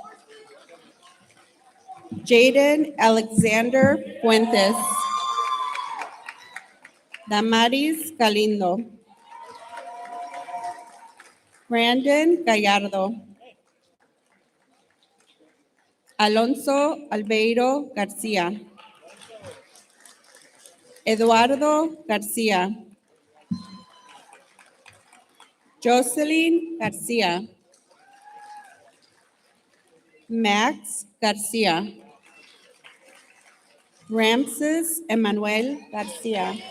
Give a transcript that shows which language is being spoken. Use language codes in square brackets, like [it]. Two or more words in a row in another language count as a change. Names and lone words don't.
[es] Jaden Alexander Fuentes. Damaris Galindo. Brandon Gallardo. Alonso Albeiro Garcia. Eduardo Garcia. Jocelyn Garcia. Max Garcia. Ramses Emmanuel Garcia.